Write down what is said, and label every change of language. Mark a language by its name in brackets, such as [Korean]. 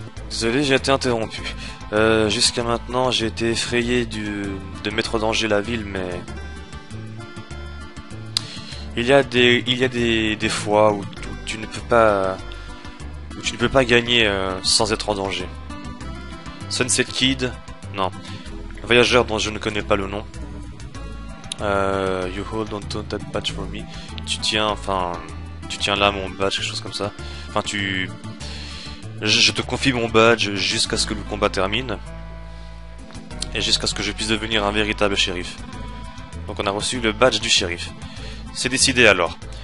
[French] Désolé, j'ai été interrompu. Jusqu'à maintenant, j'ai été effrayé de mettre en danger la ville, mais... Il y a des fois où tu ne peux pas... Où tu ne peux pas gagner sans être en danger. Sunset Kid, non. Un voyageur dont je ne connais pas le nom. [English] You hold on to that badge for me. [French] Tu tiens là mon badge, quelque chose comme ça. Enfin, je te confie mon badge jusqu'à ce que le combat termine. Et jusqu'à ce que je puisse devenir un véritable shérif. Donc on a reçu le badge du shérif. C'est décidé alors.